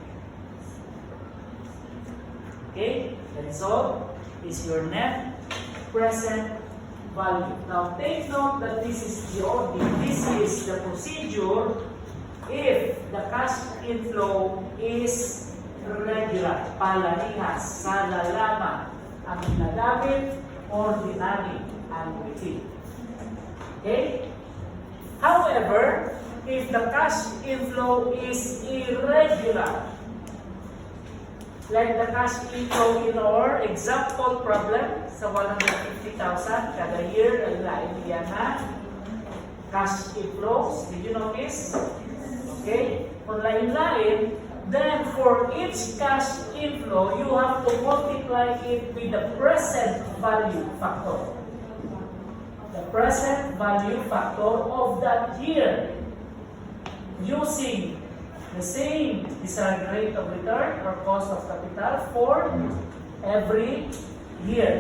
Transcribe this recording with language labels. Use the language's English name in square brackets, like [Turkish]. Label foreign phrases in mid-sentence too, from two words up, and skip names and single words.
[English] Okay? The result is your net present value. Now take note that this is the procedure if the cash inflow is regular, [Hiligaynon] palarihas, salalama, ang ginagamit, [English] ordinary, annuity. Okay? However, if the cash inflow is irregular, like the cash inflow in our example problem sa 150,000 kada year, [Hiligaynon] ang lain yan na [English] cash inflows. Did you notice? Okay? [Hiligaynon] Kung lain-lain, [English] then for each cash inflow, you have to multiply it with the present value factor. The present value factor of that year using the same desired rate of return or cost of capital for every year.